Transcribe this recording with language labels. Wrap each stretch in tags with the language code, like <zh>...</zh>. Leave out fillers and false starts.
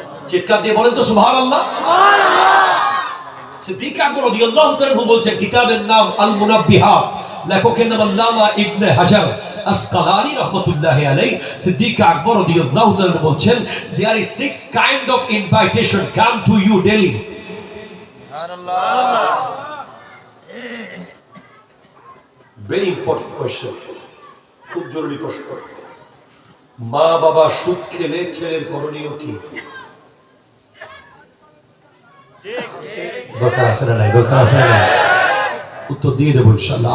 <bn>চিৎকার দিয়ে বলেন তো সুবহানাল্লাহ। সিদ্দিক আকবর রাদিয়াল্লাহু তাআলা বলছেন, কিতাবের নাম আল মুনাব্বিহাত, লেখকের নাম আল্লামা ইবনে হাজার আসকালানি রাহমাতুল্লাহি আলাইহি। সিদ্দিক আকবর রাদিয়াল্লাহু তাআলা বলছেন,</bn> <en>there is 6 kind of invitation come to you daily.</en> <bn>সুবহানাল্লাহ।</bn> <en>very important question,</en> <bn>খুব জরুরি প্রশ্ন। মা বাবা সুদ খেলে ছেলের করণীয় কি? দরকার আছে না নাই? দরকার আছে না? উত্তর দিয়ে দেবো ইনশাআল্লাহ।</bn>